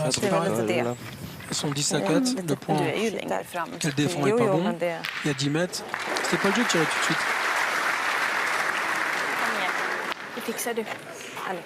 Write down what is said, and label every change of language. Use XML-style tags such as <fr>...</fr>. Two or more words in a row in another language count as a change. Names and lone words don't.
<fr>Ah, c'est pareil. bricole. Elles sont 10 à 4. Le point</fr> <sv>Du är ju längre fram.</sv> <fr>qu'elle défend</fr> <sv>Jo,</sv> <fr>est pas</fr> <sv>jo,</sv> <fr>bon.</fr> <sv>men det...</sv> <fr>Il y a 10 mètres. C'était pas le jeu de tirer tout de suite.</fr> <sv>Kom igen. Det fixar du.</sv> <fr>Allez.</fr>